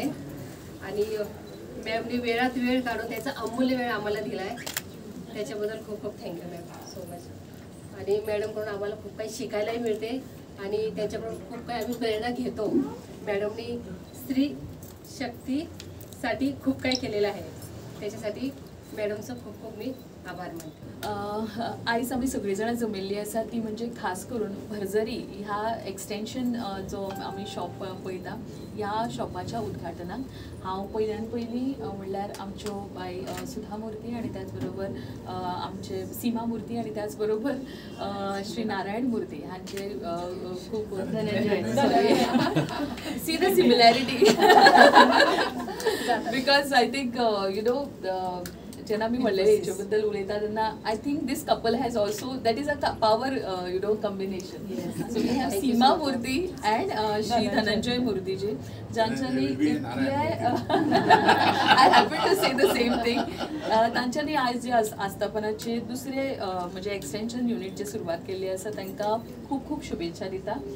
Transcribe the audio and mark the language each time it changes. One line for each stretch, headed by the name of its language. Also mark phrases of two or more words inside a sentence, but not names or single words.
Marathi: आणि मॅमनी वेळात वेळ काढून त्याचा अमूल्य वेळ आम्हाला दिला आहे, त्याच्याबद्दल खूप खूप
English: thank you ma'am, so much.
Marathi: आणि मॅडमकडून आम्हाला खूप काही शिकायलाही मिळते आणि त्यांच्याकडून खूप काही आम्ही प्रेरणा घेतो. मॅडमनी स्त्री शक्तीसाठी खूप काही केलेलं आहे, त्याच्यासाठी मॅडमचं खूप खूप मी आभार मानते.
Konkani: आयज आमी सगळी जाणां जमिल्ली आसा ती म्हणजे खास करून भरजरी ह्या एक्सटेंशन जो आमी शॉप पळयता ह्या शॉपाच्या उद्घाटनाक हांव पयल्यान पयली म्हणल्यार आमच्यो बाय सुधा मूर्ती आणि त्याच बरोबर आमचे सीमा मूर्ती आणि त्याच बरोबर श्री नारायण मूर्ती हांचे खूप
English: see the similarity because I think you know
Konkani: जेन्ना आमी म्हणलें हेचे बद्दल उलयता तेन्ना
English: I think this couple has also that is a power you know combination. So we have Seema Murthy and Shri Dhananjay Murthyji
Konkani: जांच्यांनी इतले
English: I happy to say the same thing.
Konkani: तांच्यांनी आयज जे आस्थापनाचे दुसरे म्हणजे एक्सटेंशन युनिटची सुरवात केल्ली आसा तांकां खूब खूब शुभेच्छा दिता.